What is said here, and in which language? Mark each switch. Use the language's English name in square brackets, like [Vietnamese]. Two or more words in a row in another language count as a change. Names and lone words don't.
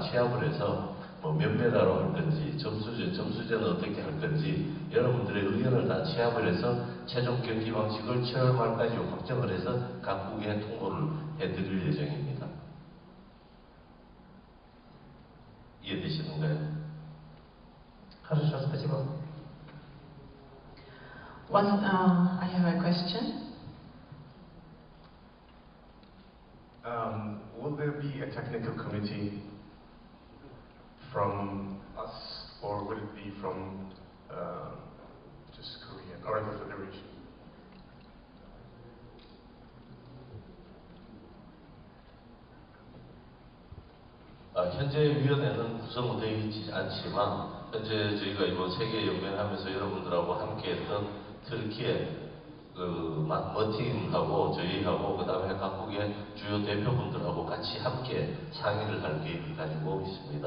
[Korean] 취합을 해서 뭐 몇 메다로 할 건지 점수제는 어떻게 할 건지 여러분들의 의견을 다 취합을 해서 최종 경기 방식을 7월 말까지 확정을 해서 각국에 통보를 해드릴 예정입니다. 이해되시는가요? [Russian] Хорошо, спасибо. [English] I have a question. Will there be a technical committee from us, or will it be from just Korea or the Federation? [Korean] 현재 위원회는 구성은 되어 있지 않지만 현재 저희가 이번 세계 연맹하면서 여러분들하고 함께했던 터키의 머팀하고 저희하고 그다음에 각국의 주요 대표분들하고 같이 함께 상의를 할 계획을 가지고 있습니다.